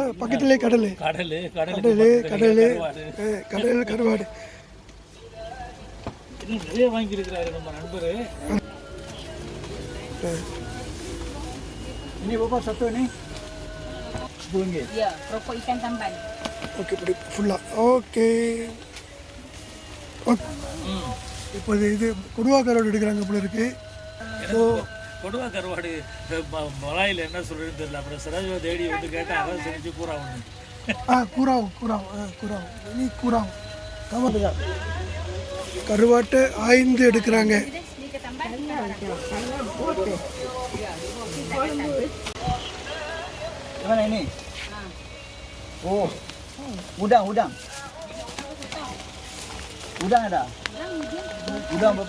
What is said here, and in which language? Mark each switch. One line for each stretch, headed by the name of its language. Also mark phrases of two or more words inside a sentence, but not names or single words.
Tamil: பக்கத்திலே கடல் கடல் கருவாடு. இன்னும் நிறைய வாங்கியிருக்கிறாரு நம்ம நண்பர்.
Malay: Ini berapa satu ni? RM10. Ya, rokok ikan tamban.
Tamil: ஓகே, இப்படி ஃபுல்லாக ஓகே. இப்போது இது கொடுவா கருவாடு எடுக்கிறாங்க போல இருக்கு. ஸோ கொடுவா கருவாடு மலாயில் என்ன சொல்கிறதுன்னு தெரியல. அப்புறம் சிராஜுவா தேடி வந்து கேட்டால் அதான் செஞ்சு பூரா ஒன்று. கூறாவும் இனி கூறாவும் கவலை கருவாட்டை ஆய்ந்து எடுக்கிறாங்க.
Malay: Mana ini? Oh, udang. Udang ada? Udang berapa?